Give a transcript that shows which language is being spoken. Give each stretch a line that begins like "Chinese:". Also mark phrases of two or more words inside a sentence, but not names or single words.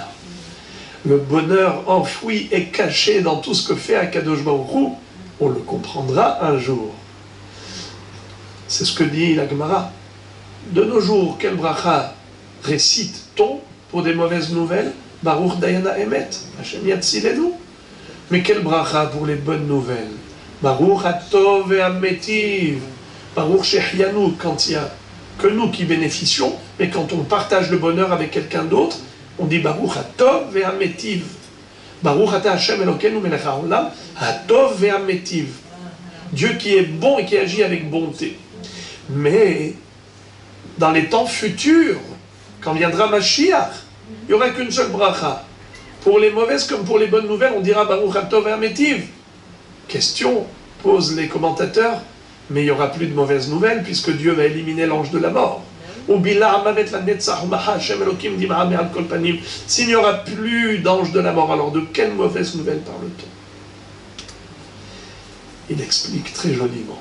French: Le bonheur enfoui et caché dans tout ce que fait
Hebrew: הקדוש ברוך הוא,
French: on le comprendra un jour. C'est ce que dit la Gemara. De nos jours, quel bracha récite-t-on pour des mauvaises nouvelles?
Hebrew: ברוך דיין האמת השם יצילנו.
French: Mais quel bracha pour les bonnes nouvelles?
Hebrew: ברוך הטוב והמטיב. ברוך שהחיינו,
French: quand il n'y a que nous qui bénéficions, mais quand on partage le bonheur avec quelqu'un d'autre, on dit
Hebrew: ברוך הטוב והמטיב. ברוך אתה השם אלוקינו מלך העולם הטוב והמטיב.
French: Dieu qui est bon et qui agit avec bonté. Mais, dans les temps futurs, quand viendra Mashiach, il n'y aura qu'une seule bracha. Pour les mauvaises comme pour les bonnes nouvelles, on dira
Hebrew: ברוך הטוב והמטיב.
French: Question, posent les commentateurs, mais il n'y aura plus de mauvaises nouvelles puisque Dieu va éliminer l'ange de la mort. S'il n'y aura plus d'ange de la mort, alors de quelle mauvaise nouvelle parle-t-on? Il explique très joliment.